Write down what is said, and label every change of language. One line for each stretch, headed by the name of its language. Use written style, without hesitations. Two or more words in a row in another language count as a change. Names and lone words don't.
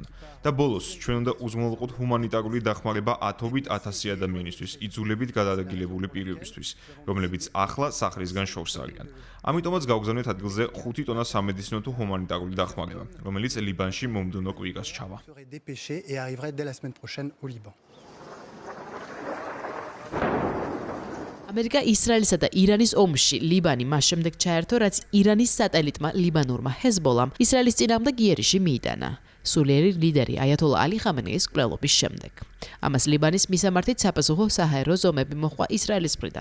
Georgian: და ბოლოს ჩვენ უნდა უზრუნველყოთ ჰუმანიტარული დახმარება ათობით ათასი ადამიანისთვის, იძულებით გადაადგილებული პირებისთვის, რომლებიც ახლა სახლისგან შორს არიან. ამიტომაც გავგზავნეთ ადგილზე 5 ტონა სამედიცინო თუ ჰუმანიტარული დახმარება, რომელიც ლიბანში მომდევნო კვირას ჩავა.
French: Dépêché et arriverait dès la semaine prochaine au Liban.
Georgian: ამერიკა ისრაელისა და ირანის ომში ლიბანი მას შემდეგ ჩაერთო, რაც ირანის სატელიტმა ლიბანურმა ჰეზბოლამ ისრაელის წინააღმდეგ იერიში მიიტანა. სულიერი ლიდერი აიათოლა ალი ხამენეის მკვლელობის შემდეგ. ამას ლიბანის მისამართით საპასუხო საჰაერო ზომები მოჰყვა ისრაელის მხრიდან.